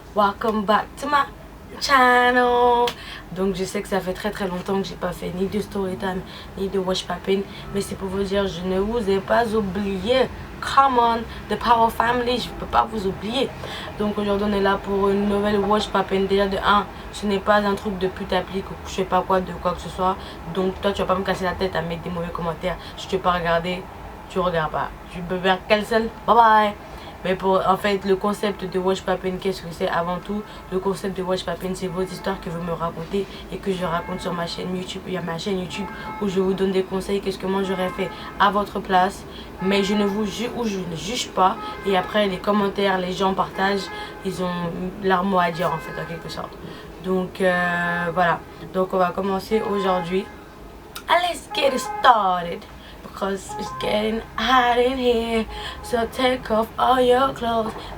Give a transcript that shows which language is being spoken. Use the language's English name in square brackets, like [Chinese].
[English] Welcome back to my channel. [French] Donc je sais que ça fait très longtemps que j'ai pas fait ni de story time ni de watch popping, mais c'est pour vous dire je ne vous ai pas oublié. [English] Come on, the Power Family, [French] je peux pas vous oublier. Donc aujourd'hui on est là pour une nouvelle watch popping. Déjà de 1, ce n'est pas un truc de pute applique ou je sais pas quoi de quoi que ce soit. Donc toi tu vas pas me casser la tête à mettre des mauvais commentaires. Si tu veux pas regarder, tu regardes pas. Tu peux faire cancel. Bye bye. Mais pour en fait le concept de Watch Poppin, qu'est-ce que c'est? Avant tout, le concept de Watch Poppin, c'est vos histoires que vous me racontez et que je raconte sur ma chaîne YouTube. Il y a ma chaîne YouTube où je vous donne des conseils, qu'est-ce que moi j'aurais fait à votre place, mais je ne vous juge ou je ne juge pas. Et après les commentaires, les gens partagent, ils ont leur mot à dire en fait en quelque sorte. Donc voilà, donc on va commencer aujourd'hui. [English] Let's get started. Because it's getting hot in here. So take off all your clothes.